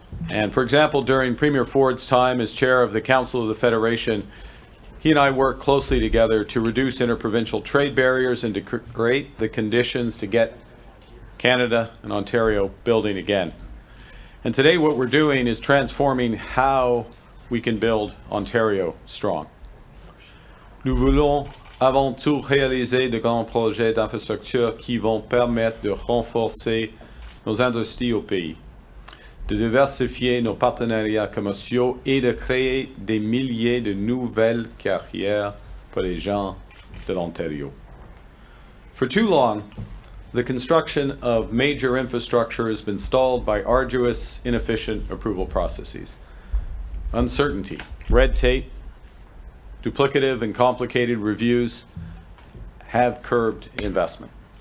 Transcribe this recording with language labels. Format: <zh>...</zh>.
<en>And for example, during Premier Ford's time as chair of the Council of the Federation, he and I worked closely together to reduce interprovincial trade barriers and to create the conditions to get Canada and Ontario building again. And today what we're doing is transforming how we can build Ontario strong.</en> <fr>Nous voulons avant tout réaliser de grands projets d'infrastructure qui vont permettre de renforcer nos industries au pays, de diversifier nos partenariats commerciaux et de créer des milliers de nouvelles carrières pour les gens de l'Ontario.</fr> <en>For too long, the construction of major infrastructure has been stalled by arduous, inefficient approval processes. Uncertainty, red tape, duplicative and complicated reviews have curbed investment.</en>